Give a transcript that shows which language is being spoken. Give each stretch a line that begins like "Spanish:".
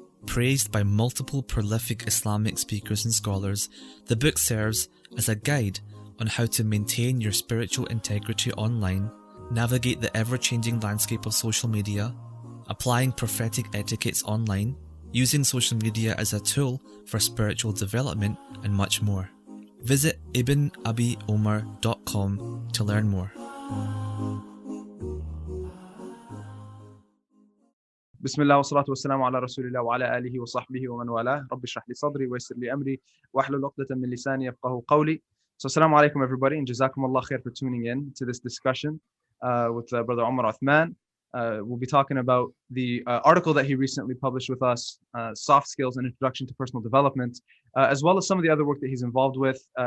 English: Praised by multiple prolific Islamic speakers and scholars, the book serves as a guide on how to maintain your spiritual integrity online, navigate the ever-changing landscape of social media, applying prophetic etiquettes online, using social media as a tool for spiritual development, and much more. Visit ibnabiomar.com to learn more.
Arabic: بسم الله والصلاة والسلام على رسول الله وعلى آله وصحبه ومن والاه رب اشرح لي صدري ويسر لي أمري واحلل عقدة من لساني يفقهوا قولي.
English: So assalamu alaikum everybody, and jazakumullah khair for tuning in to this discussion with Brother Umar Uthman. We'll be talking about the article that he recently published with us, Soft Skills and Introduction to Personal Development, as well as some of the other work that he's involved with.